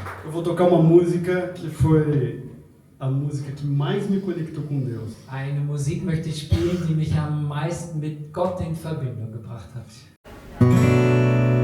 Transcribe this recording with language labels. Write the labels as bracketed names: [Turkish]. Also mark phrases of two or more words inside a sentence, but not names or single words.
[Portuguese] Eu vou tocar uma música que foi a música que mais me conectou com Deus. [German] Eine Musik möchte ich spielen, die mich am meisten mit Gott in Verbindung gebracht hat.